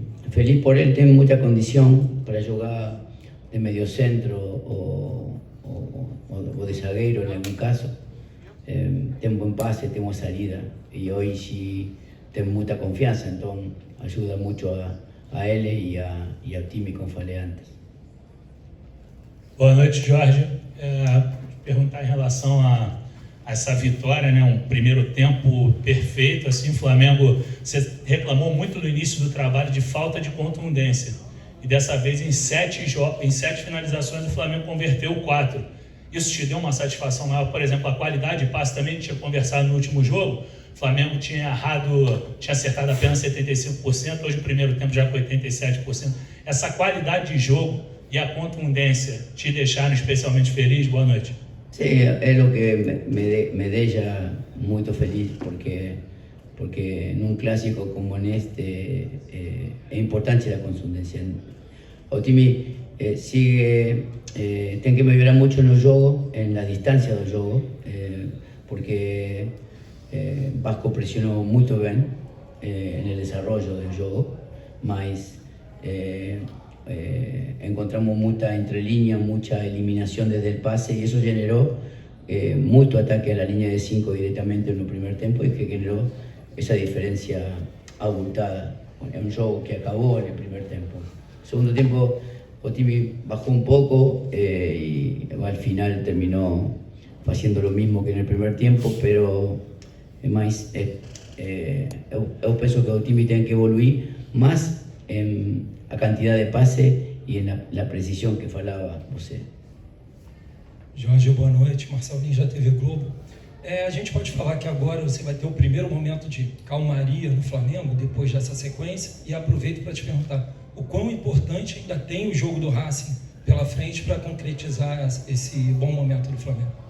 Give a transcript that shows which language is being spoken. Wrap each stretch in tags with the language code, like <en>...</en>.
<es>Feliz por él, tiene mucha condición para jugar de mediocentro o de zagueiro en algún caso. Tiene buen pase, tiene buena salida y hoy sí tiene mucha confianza, entonces ayuda mucho a él y al time,</es> <pt>como falei antes. Boa noite, Jorge. Perguntar em relação a essa vitória, né? Um primeiro tempo perfeito, assim, o Flamengo, você reclamou muito no início do trabalho de falta de contundência, e dessa vez em 7 finalizações o Flamengo converteu 4. Isso te deu uma satisfação maior? Por exemplo, a qualidade de passe também, tinha conversado no último jogo, o Flamengo tinha acertado apenas 75%, hoje o primeiro tempo já com 87%. Essa qualidade de jogo e a contundência te deixaram especialmente feliz? Boa noite.</pt> <es>Sí, es lo que me deja muy feliz porque en un clásico como en este es importante la contundencia.</es> <pt>O time</pt> <es>tiene que</es> <pt>melhorar</pt> <es>mucho en el juego, en la distancia del juego, porque Vasco presionó muy bien en el desarrollo del juego,</es> <pt>mas encontramos</pt> <es>mucha entrelínea, mucha eliminación desde el pase y eso generó mucho ataque a la línea de 5 directamente en el primer tiempo y que generó esa diferencia abultada en un juego que acabó en el primer tiempo. Segundo tiempo, Otimi bajó un poco y al final terminó haciendo lo mismo que en el primer tiempo, pero más</es> <pt>eu penso que o time tem que evoluir mais em a quantidade de passe e na precisão que falava você. Jorge, boa noite. Marcelinho da TV Globo. A gente pode falar que agora você vai ter o primeiro momento de calmaria no Flamengo, depois dessa sequência, e aproveito para te perguntar o quão importante ainda tem o jogo do Racing pela frente para concretizar esse bom momento do Flamengo.</pt>